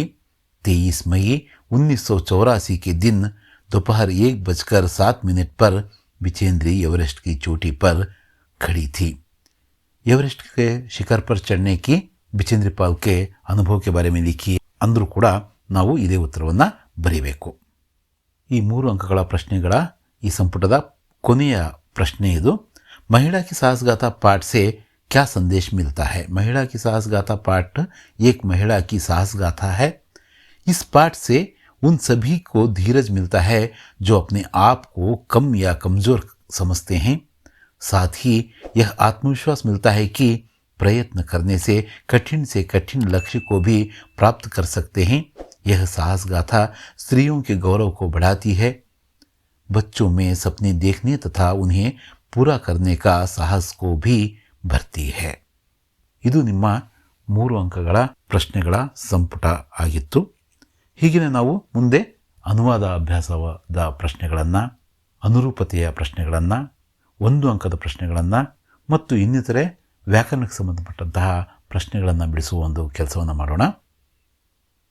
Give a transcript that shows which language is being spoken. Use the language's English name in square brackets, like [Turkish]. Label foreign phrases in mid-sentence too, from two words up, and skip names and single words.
[Hindi] 23 मई 1984 के दिन दोपहर 1:07 पर बिचेंद्री एवरेस्ट की चोटी पर खड़ी थी। एवरेस्ट के शिखर पर चढ़ने की बिचेंद्री पाल के अनुभव के बारे में लिखी अंदरू [Kannada] ಕೂಡ ನಾವು ಇದೇ ಉತ್ತರವನ್ನು ಬರೀಬೇಕು। ಈ 3 ಅಂಕಗಳ ಪ್ರಶ್ನೆಗಳ ಈ ಸಂಪುಟದ ಕೊನೆಯ ಪ್ರಶ್ನೆ ಇದು। [Hindi] महिला की साहसगाथा पाठ से क्या संदेश मिलता है? महिला की साहसगाथा पाठ एक महिला की साहसगाथा है। इस पाठ से उन सभी को धीरज मिलता है जो अपने आप को कम या कमजोर समझते हैं। साथ ही यह आत्मविश्वास मिलता है कि प्रयत्न करने से कठिन लक्ष्य को भी प्राप्त कर सकते हैं। यह साहस गाथा स्त्रियों के गौरव को बढ़ाती है, बच्चों में सपने देखने तथा उन्हें पूरा करने का साहस को भी भरती है। [Kannada] ಇದು ನಿಮ್ಮ 3 ಅಂಕಗಳ ಪ್ರಶ್ನೆಗಳ ಸಂಪುಟ ಆಗಿತ್ತು। ಹೀಗೆ ನಾವು ಮುಂದೆ ಅನುವಾದ ಅಭ್ಯಾಸದ ಪ್ರಶ್ನೆಗಳನ್ನು, ಅನುರೂಪತೆಯ ಪ್ರಶ್ನೆಗಳನ್ನು, 1 ಅಂಕದ ಪ್ರಶ್ನೆಗಳನ್ನು ಮತ್ತು ಇನ್ನಿತರೆ ವ್ಯಾಕರಣಕ್ಕೆ ಸಂಬಂಧಪಟ್ಟಂತಹ ಪ್ರಶ್ನೆಗಳನ್ನು ಬಿಡಿಸುವ ಒಂದು ಕೆಲಸವನ್ನು ಮಾಡೋಣ।